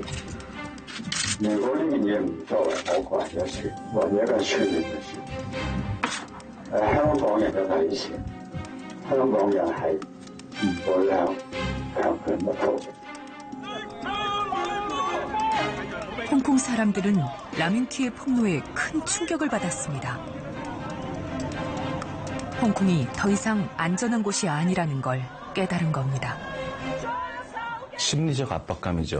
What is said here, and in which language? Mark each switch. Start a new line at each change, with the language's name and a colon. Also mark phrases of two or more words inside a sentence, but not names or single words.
Cantonese: 如果呢件嘢唔作為我個人嘅事，或者一個傳媒嘅事。香港人嘅底線，香港人係唔會向強權不屈。
Korean: 홍콩 사람들은 라민키의 폭로에 큰 충격을 받았습니다. 홍콩이 더 이상 안전한 곳이 아니라는 걸 깨달은 겁니다. 심리적 압박감이죠.